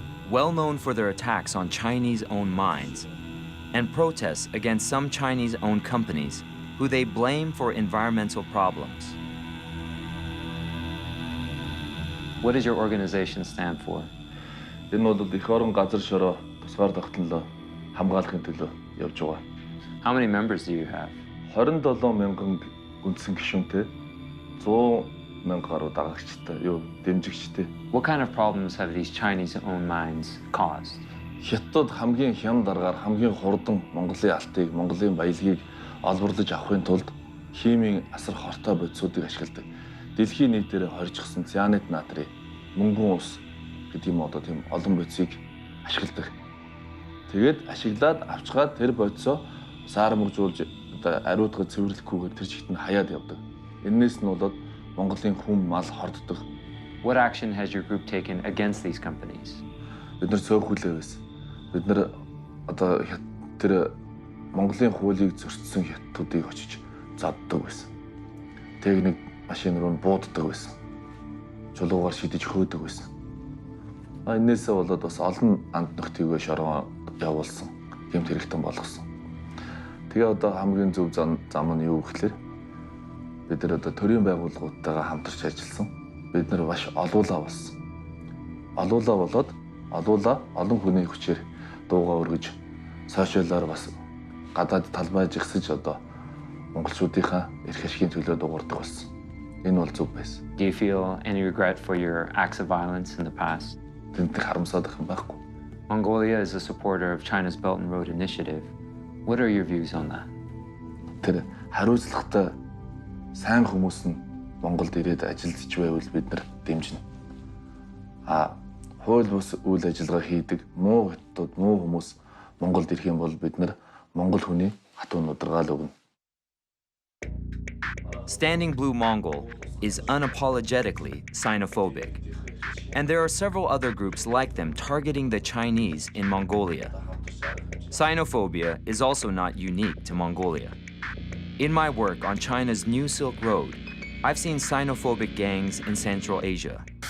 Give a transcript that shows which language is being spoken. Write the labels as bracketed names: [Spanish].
[English] Well known for their attacks on Chinese-owned mines and protests against some Chinese-owned companies who they blame for environmental problems. What does your organization stand for? [Mongolian] Энэ бол эх орон газар шороо тусгаар тогтнолоо хамгаалахын төлөө явж байгаа. [English] How many members do you have? [Mongolian] 27 мянган үндсэн гишүүнтэй 100 мянга гаруй дагагчтай, дэмжигчтэй. [English] What kind of problems have these Chinese-owned mines caused? [Mongolian] Хятад хамгийн хям даргаар хамгийн хурдан Монголын алтыг, Монголын баялагийг олборлож авахын тулд химийн асар хортой бодисуудыг ашигладаг. Дэлхийн нийтээр хоригдсон цианид натрий, мөнгөн ус гэдэг юм одоо тийм олон бодисыг ашигладаг. Тэгээд ашиглаад авчгаад тэр бодисоо саармагжуулж одоо ариутгад цэвэрлэхгүйгээр тэр чигт нь хаяад явдаг. Энээс нь болоод Монголын хүм мал хорддог. [English] What action has your group taken against these companies? [Mongolian] Бид нар цөөхүүлээ байсан. Бид нар одоо тэр Монголын хуулийг зөрчсөн хятадуудыг очиж заддаг байсан. Техник машин руу бууддаг байсан. Чулуугаар шидэж хөөдөг байсан. Энээсээ болоод бас олон анд нөхтийгөө шоргоо явуулсан. Гэмт хэрэгтэн болгосон. Тэгээ одоо хамгийн зөв зам нь юу гэхээр бид нар одоо төрийн байгууллагуудтайгаа хамтарч ажилласан. Бид нар маш олуулаа болсон. Олуулаа болоод олон хүний хүчээр дуугаа өргөж сошиалаар бас гадаад талбайж ихсэж одоо монголчуудынхаа эрх ашигын төлөө дуурдаг болсон. Энэ бол зөв байсан. [English] Do you feel any regret for your acts of violence in the past? [Mongolian] Тэнтэй харамсаад их юм байхгүй. [English] Mongolia is a supporter of China's Belt and Road Initiative. What are your views on that? [Mongolian] Тэр хариуцлагатай сайн хүмүүс нь Монголд ирээд ажиллаж байвал бид нар дэмжинэ. Хууль бус үйл ажиллагаа хийдэг муу хятад муу хүмүүс Монголд ирэх юм бол бид нар Монгол хүний хатуу нударгаал өгнө. [English] Standing Blue Mongol is unapologetically xenophobic. And there are several other groups like them targeting the Chinese in Mongolia. Xenophobia is also not unique to Mongolia. In my work on China's New Silk Road, I've seen xenophobic gangs in Central Asia.